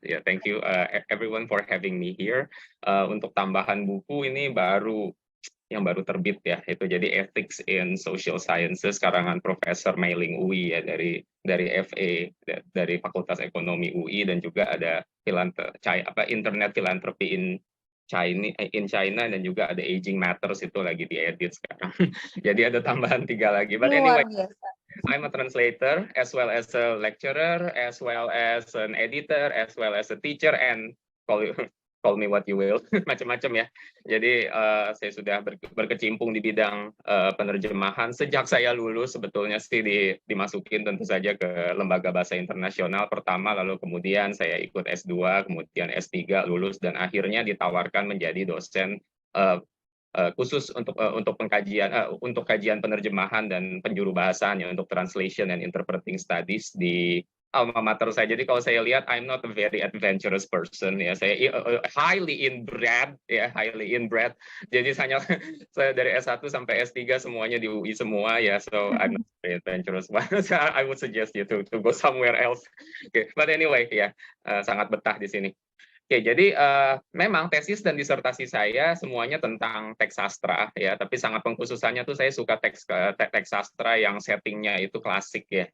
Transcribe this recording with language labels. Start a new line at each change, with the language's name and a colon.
English: Ya, thank you everyone for having me here.
Indonesian: Untuk tambahan buku ini yang baru terbit ya, itu jadi Ethics in Social Sciences karangan Profesor Mei-Ling UI ya dari FA dari Fakultas Ekonomi UI, dan juga ada Internet Philanthropy in China, dan juga ada Aging Matters itu lagi diedit sekarang. Jadi ada tambahan 3 lagi.
English: But
Indonesian: Luar
English: anyway,
Indonesian: biasa.
English: I'm a translator, as well as a lecturer, as well as an editor, as well as a teacher, and call me what you will,
Indonesian: macam-macam ya. Jadi saya sudah berkecimpung di bidang penerjemahan sejak saya lulus. Sebetulnya sih dimasukin tentu saja ke lembaga bahasa internasional pertama, lalu kemudian saya ikut S2, kemudian S3 lulus, dan akhirnya ditawarkan menjadi dosen khusus untuk kajian penerjemahan dan penjuru bahasanya, untuk
English: translation and interpreting studies
Indonesian: di alma mater saya. Jadi kalau saya lihat,
English: I'm not a very adventurous person ya.
Indonesian: Saya
English: highly inbred
Indonesian: ya, highly inbred. Jadi saya dari S1 sampai S3 semuanya di UI semua ya.
English: So I'm not very adventurous. I would suggest you to go somewhere else. Okay. But anyway
Indonesian: ya, sangat betah di sini. Oke, jadi memang tesis dan disertasi saya semuanya tentang teks sastra ya, tapi sangat pengkhususannya tuh saya suka teks sastra yang settingnya itu klasik ya.